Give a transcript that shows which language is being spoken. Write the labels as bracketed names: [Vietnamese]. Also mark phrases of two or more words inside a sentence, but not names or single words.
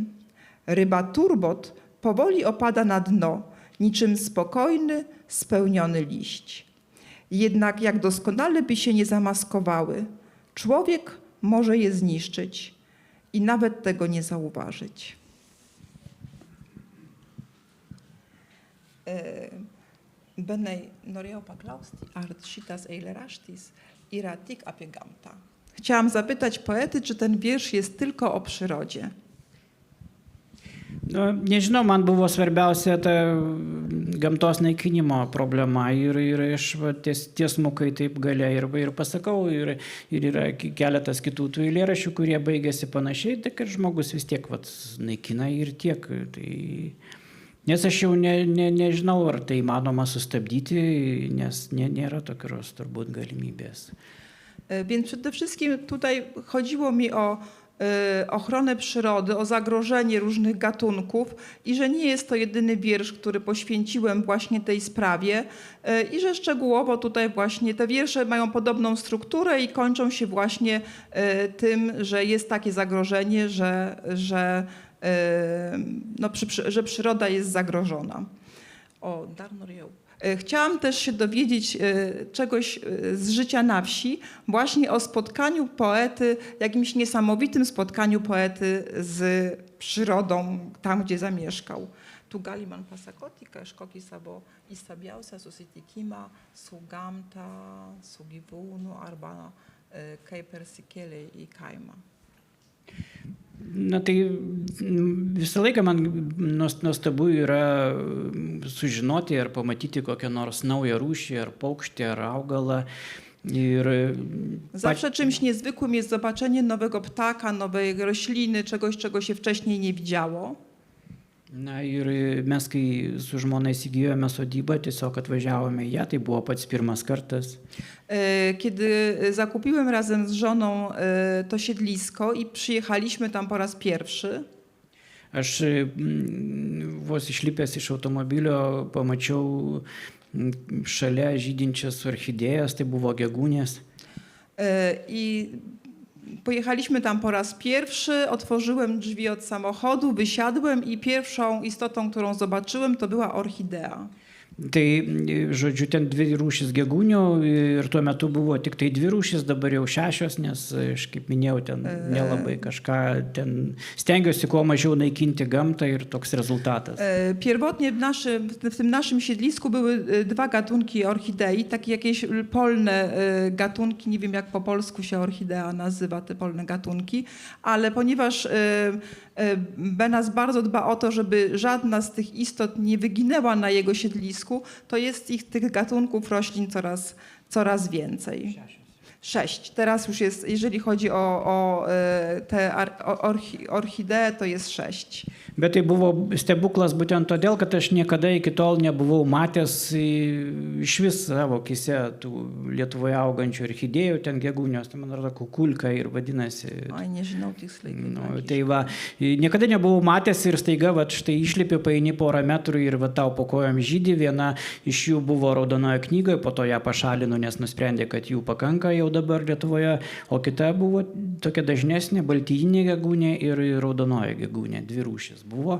[Polish] Ryba turbot powoli opada na dno, niczym spokojny, spełniony liść. Jednak jak doskonale by się nie zamaskowały, człowiek może je zniszczyć i nawet tego nie zauważyć. [Lithuanian] Benei norėjau paklausti, ar šitas eilėraštis yra tik apie gamtą. [Polish] Chciałam zapytać poety, czy ten wiersz jest tylko o przyrodzie. [Lithuanian] Nu, nežinau, man buvo svarbiausia ta gamtos naikinimo problema ir aš va, tiesmukai taip galia ir pasakau, ir yra keletas kitų tų eilėraščių, kurie baigėsi panašiai, tai kad žmogus vis tiek vat, naikina ir tiek. Tai, nes aš jau nežinau, ar tai įmanoma sustabdyti, nes nėra tokios turbūt galimybės. [Polish] Więc przede wszystkim tutaj chodziło mi o ochronę przyrody, o zagrożenie różnych gatunków i że nie jest to jedyny wiersz, który poświęciłem właśnie tej sprawie i że szczegółowo tutaj właśnie te wiersze mają podobną strukturę i kończą się właśnie tym, że jest takie zagrożenie, że przyroda jest zagrożona. O, Darnorjeł. Chciałam też się dowiedzieć czegoś z życia na wsi, właśnie o spotkaniu poety, jakimś niesamowitym spotkaniu poety z przyrodą, tam gdzie zamieszkał. [Lithuanian] Tu gali man pasakoti, kažkokį savo įstabiausią susitikimą su gamta, su gyvūnu arba kaip persikėlė į kaimą. Na tai visą laiką man nuostabu yra sužinoti ar pamatyti kokią nors naują rūšį, ar paukštį, ar augalą. [Polish] Zawsze czymś niezwykłym jest zobaczenie nowego ptaka, nowej rośliny, czegoś, czego się wcześniej nie widziało. [Lithuanian] Na ir mes, kai su žmona įsigijome sodybą, tiesiog atvažiavome į ją, tai buvo pats pirmas kartas. [Polish] Kiedy zakupiłem razem z żoną to siedlisko i przyjechaliśmy tam po raz pierwszy. [Lithuanian] Aš vos išlipęs iš automobilio pamačiau šalia žydinčias orchidėjas, tai buvo gegūnės. [Polish] I pojechaliśmy tam po raz pierwszy, otworzyłem drzwi od samochodu, wysiadłem i pierwszą istotą, którą zobaczyłem, to była orchidea. [Lithuanian] Tai, žodžiu, ten dvi rūšis gegūnių ir tuo metu buvo tik tai dvi rūšis, dabar jau 6, nes, aš kaip minėjau, ten nelabai kažką, ten stengiuosi kuo mažiau naikinti gamtą ir toks rezultatas. [Polish] Pierwotnie w tym naszym siedlisku były 2 gatunki orchidei, takie jakieś polne gatunki, nie wiem jak po polsku się orchidea nazywa, te polne gatunki, ale ponieważ Benas bardzo dba o to, żeby żadna z tych istot nie wyginęła na jego siedlisku, to jest tych gatunków roślin coraz więcej. 6. Teraz już jest, jeżeli chodzi o te orchideę, to jest 6. [Lithuanian] Bet tai buvo stebuklas būtent todėl, kad aš niekada iki tol nebuvau matęs iš vis savo akise tų Lietuvoje augančių orchidėjų, ten gegūnios, tai man atrodo kukulka ir vadinasi. Oi, nežinau tiksliai. Nu, tai va, niekada nebuvau matęs ir staiga, va, štai išlipi, paeini porą metrų ir va, tau po kojom žydį, viena iš jų buvo raudonoje knygoje, po to ją pašalino, nes nusprendė, kad jų pakanka jau dabar Lietuvoje, o kita buvo tokia dažnesnė, baltijinė gegūnė ir raudonoji gegūnė, 2 rūšis buvo.